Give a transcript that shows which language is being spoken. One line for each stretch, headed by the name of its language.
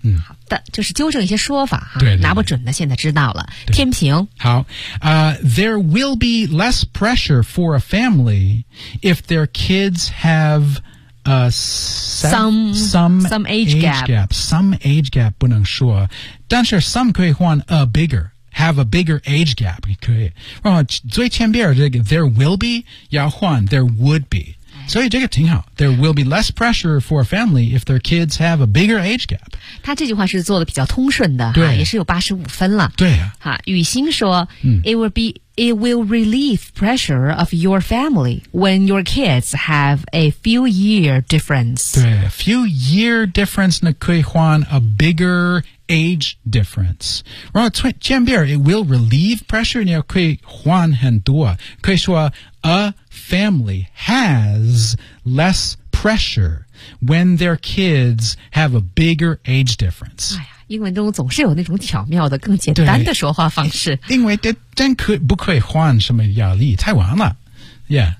Chinese: 好的，就是纠正一些说法哈。对，拿不准的现在知道了。天平。
English: 好，there will be less pressure for a family if their kids have some age gap. Some age gap
Chinese: 不能说，但是 some 可以换
English: a bigger. Have a bigger age gap,
Chinese: 也可以。然后最前边这个
English: there will be,
Chinese: 要换
English: there would be.
Chinese: 所以这个挺好。
English: There will be less pressure for a family if their kids have a bigger age gap.
Chinese: 他这句话是做的比较通顺的，对，也是有85分了。对啊。
English: 哈，
Chinese: 雨欣说，
English: It will relieve pressure of your family when your kids have a few year difference. 对， a few year difference
Chinese: 呢可以换
English: a bigger age difference.
Chinese: 然后前边
English: it will relieve pressure
Chinese: 呢可以换很多，可以说
English: a family has less pressure when their kids have a bigger age difference.
Chinese: 哎呀。英文中总是有那种巧妙的更简单的说话方式，因为这真可不可以换什么压力太完了、yeah.